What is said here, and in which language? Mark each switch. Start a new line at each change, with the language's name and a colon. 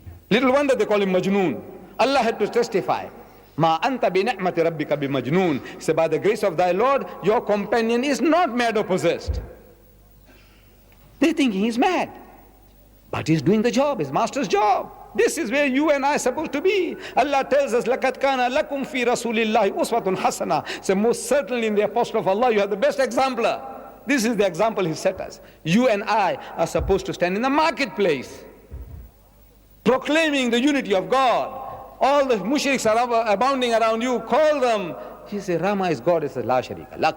English: Little wonder they call him Majnoon. Allah had to testify.
Arabic: Ma anta bi ni'mati rabbika bi majnoon.
English: He said, by the grace of thy Lord, your companion is not mad or possessed. They think he's mad. But he's doing the job, his master's job. This is where you and I are supposed to be. Allah tells us,
Arabic: لَقَدْ كَانَ لَكُمْ فِي رَسُولِ اللَّهِ أُسْوَةٌ حَسَنَةٌ.
English: So most certainly in the Apostle of Allah, you have the best exemplar. This is the example He set us. You and I are supposed to stand in the marketplace, proclaiming the unity of God. All the mushriks are abounding around you. Call them. He said, Rama is God, it's a la sharika lak.